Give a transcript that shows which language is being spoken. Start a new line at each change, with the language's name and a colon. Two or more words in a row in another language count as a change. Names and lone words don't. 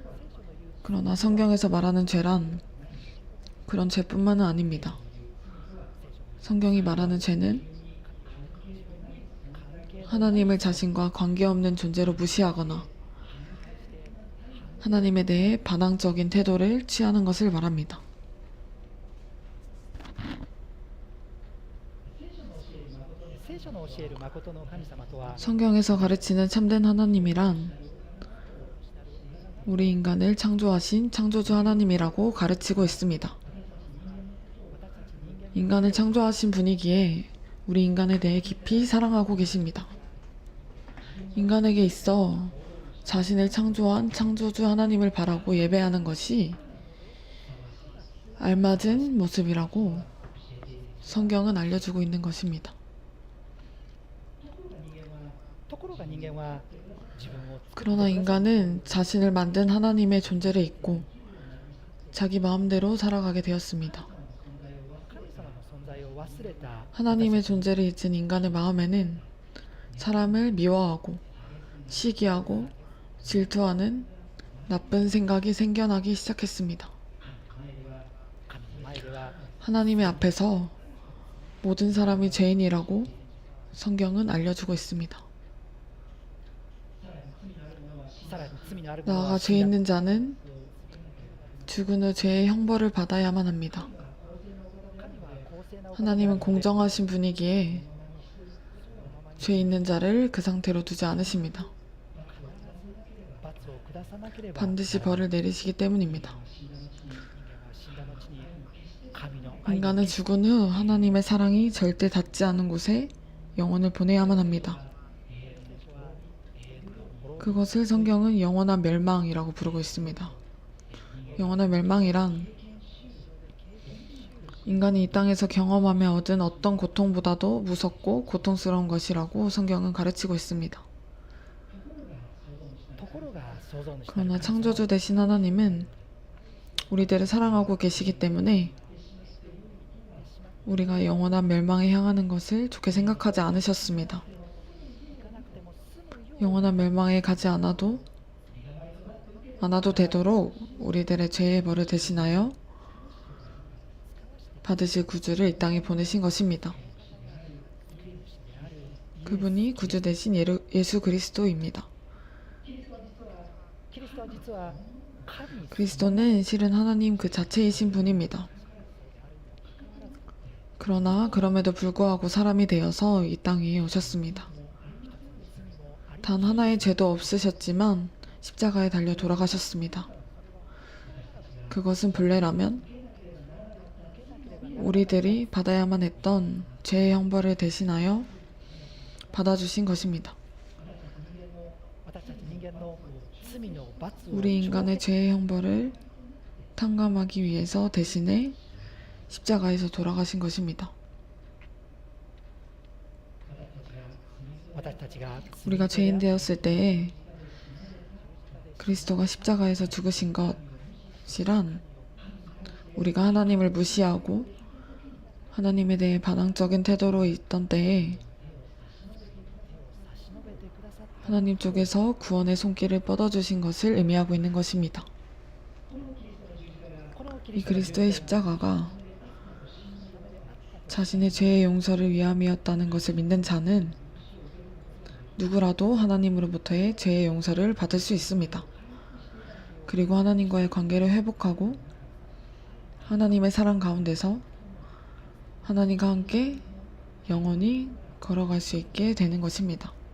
Korean: 그러나 성경에서 말하는 죄란 그런 죄뿐만은 아닙니다. 성경이 말하는 죄는 하나님을 자신과 관계없는 존재로 무시하거나 하나님에 대해 반항적인 태도를 취하는 것을 말합니다.
Japanese: 聖書の教える誠の神様とは
Korean: 성경에서 가르치는 참된 하나님이란 우리 인간을 창조하신 창조주 하나님이라고 가르치고 있습니다. 인간을 창조하신 분이기에 우리 인간에 대해 깊이 사랑하고 계십니다. 인간에게 있어 자신을 창조한 창조주 하나님을 바라고 예배하는 것이 알맞은 모습이라고 성경은 알려주고 있는 것입니다.
Japanese: ところが人間は自分を作って
Korean: 그러나 인간은 자신을 만든 하나님의 존재를 잊고 자기 마음대로 살아가게 되었습니다.
Japanese: 神様の存在を忘れた
Korean: 하나님의 존재를 잊은 인간의 마음에는 사람을 미워하고 시기하고 질투하는 나쁜 생각이 생겨나기 시작했습니다.
Japanese: 神の前では
Korean: 하나님의 앞에서 모든 사람이 죄인이라고 성경은 알려주고 있습니다.
Japanese: さらに罪のある者
Korean: 나아가
Japanese: は
Korean: 죄 있는 자는 죽은 후 죄의 형벌을 받아야만 합니다.
Japanese: 神は公正なお方である
Korean: 하나님은 공정하신 분이기에 죄 있는 자를 그 상태로 두지 않으십니다.
Japanese: 罰を下さなければ
Korean: 반드시 벌을 내리시기 때문입니다.
Japanese: 人間は死んだ後に神の愛の
Korean: 인간은 죽은 후 하나님의 사랑이 절대 닿지 않은 곳에 영혼을 보내야만 합니다. 그것을 성경은 영원한 멸망이라고 부르고 있습니다. 영원한 멸망이란 인간이 이 땅에서 경험하며 얻은 어떤 고통보다도 무섭고 고통스러운 것이라고 성경은 가르치고 있습니다.
Japanese: ところが創造主なる
Korean: 그러나
Japanese: 神様
Korean: 창조주 되신 하나님은 우리들을 사랑하고 계시기 때문에 우리가 영원한 멸망에 향하는 것을 좋게 생각하지 않으셨습니다.
Japanese: がなくても済むよう
Korean: 영원한 멸망에 가지 않아도 되도록 우리들의 죄의 벌을 대신하여 받으실 구주를 이 땅에 보내신 것입니다. 그분이 구주 대신 예수 그리스도입니다.
Japanese: キリストは実は神
Korean: 그리스도는 실은 하나님 그 자체이신 분입니다. 그러나 그럼에도 불구하고 사람이 되어서 이 땅 위에 오셨습니다. 단 하나의 죄도 없으셨지만 십자가에 달려 돌아가셨습니다. 그것은 본래라면 우리들이 받아야만 했던 죄의 형벌을 대신하여 받아주신 것입니다.
Japanese: 私たち人間の罪の罰を
Korean: 우리 인간의 죄의 형벌을 탕감하기 위해서 대신에 십자가에서 돌아가신 것입니다.
Japanese: 私たちが
Korean: 우리가 죄인 되었을 때에 그리스도가 십자가에서 죽으신 것이란 우리가 하나님을 무시하고 하나님에 대해 반항적인 태도로 있던 때에
Japanese: 差し伸べてくださった
Korean: 하나님 쪽에서 구원의 손길을 뻗어주신 것을 의미하고 있는 것입니다.
Japanese: このキ
Korean: 이
Japanese: リストの
Korean: 그리스도의 십자가가 자신의 죄의 용서를 위함이었다는 것을 믿는 자는 누구라도 하나님으로부터의 죄의 용서를 받을 수 있습니다. 그리고 하나님과의 관계를 회복하고 하나님의 사랑 가운데서 하나님과 함께 영원히 걸어갈 수 있게 되는 것입니다.